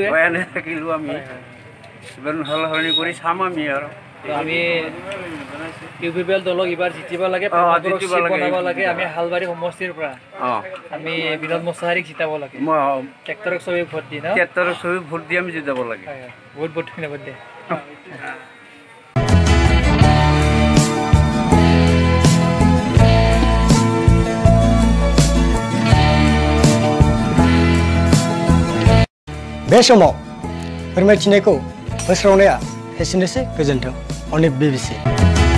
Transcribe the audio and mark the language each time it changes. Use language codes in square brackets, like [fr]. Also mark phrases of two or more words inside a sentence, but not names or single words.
[as] আমি সলনি কৰি চাম আমি আৰু আমি ইউপিএল দলক এইবাৰ জিতিব লাগে বনাব লাগে আমি হালবাৰী সমষ্টিৰ পৰা আমি বিনোদ মোছাহাৰীক জিতাব লাগে ট্ৰেক্টৰক চবেই ভোট দি ভোট দি আমি জিতাব লাগে বহুত বহুত ধন্যবাদ দে [brx] बे समाव फोरमायथिनायखौ फोस्रावनाया एसेनोसै गोजोन्थों अनिक BBC